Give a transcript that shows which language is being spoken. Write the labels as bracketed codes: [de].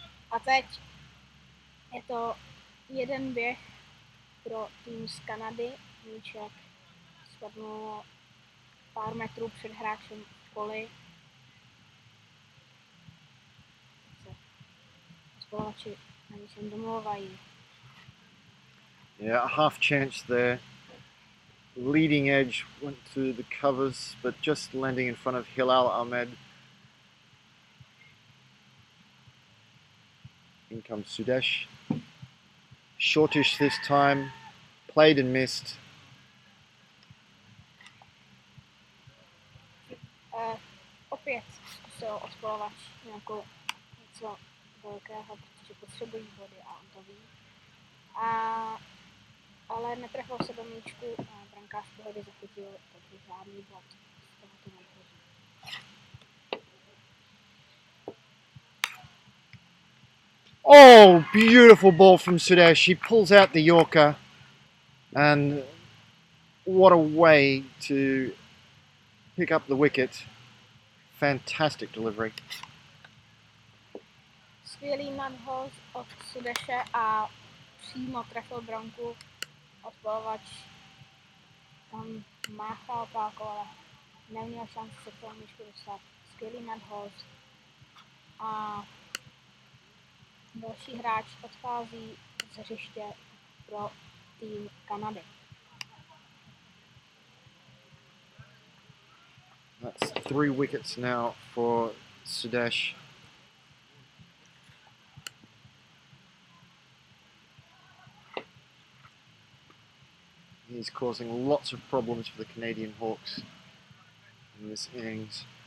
[cs] A teď je to jeden běh pro tým z Kanady. Míček spadnul pár metrů před hráčem v poli. Odpalovači na něčem domlouvají. [en] Yeah, a half chance there. Leading edge went to the covers, but just landing in front of Hilal Ahmed. In comes Sudesh. Shortish this time. Played and missed. [cs] Opět zkusil odpalovač nějakou něco velkého, protože potřebují body a on to ví. Ale netrefil se do míčku a brankář v pohodě zachytil, takže žádný bod z tohoto nadhozu. [en] Oh, beautiful ball from Sudesh. He pulls out the Yorker, and what a way to pick up the wicket. Fantastic delivery. [cs] Skvělý nadhoz od Sudeše a přímo trefil branku. Odpalovač tam tam máchal pálkou, ale neměl šanci se k tomu míčku dostat. Skvělý nadhoz. A další hráč odchází z hřiště pro tým Kanady. [en] That's 3 wickets now for Sudesh. He's causing lots of problems for the Canadian Hawks in this innings.